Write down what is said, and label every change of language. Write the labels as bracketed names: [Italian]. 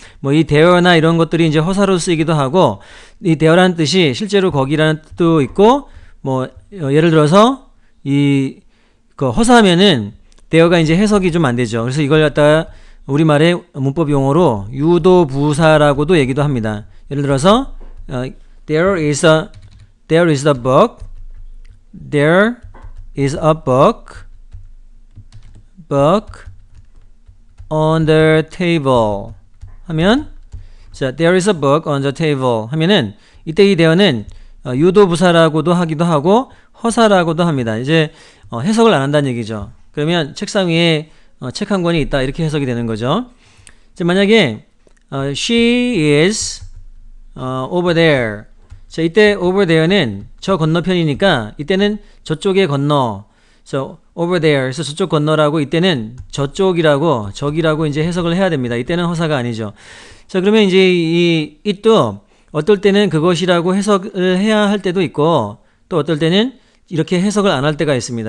[Korean] 뭐 이 there나 이런 것들이 이제 허사로 쓰이기도 하고 이 there라는 뜻이 실제로 거기라는 뜻도 있고 뭐 예를 들어서 그 허사하면은 there가 이제 해석이 좀 안 되죠. 그래서 이걸 갖다가 우리말의 문법 용어로 유도부사라고도 얘기도 합니다. 예를 들어서 [English] there is a book. There is a book on the table. [Korean] 하면 자, [English] there is a book on the table [Korean] 하면은 이때 이 there는 유도부사라고도 하기도 하고 허사라고도 합니다. 이제 해석을 안 한다는 얘기죠. 그러면 책상 위에 책 한 권이 있다 이렇게 해석이 되는 거죠. 이제 만약에 [English] she is over there. [Korean] 자, 이때 over there는 저 건너편이니까 이때는 저쪽에 건너. [English] So over there. [Korean] 그래서 저쪽 건너라고 이때는 저쪽이라고 저기라고 이제 해석을 해야 됩니다. 이때는 허사가 아니죠. 자, 그러면 이제 이 it도 어떨 때는 그것이라고 해석을 해야 할 때도 있고 또 어떨 때는 이렇게 해석을 안 할 때가 있습니다.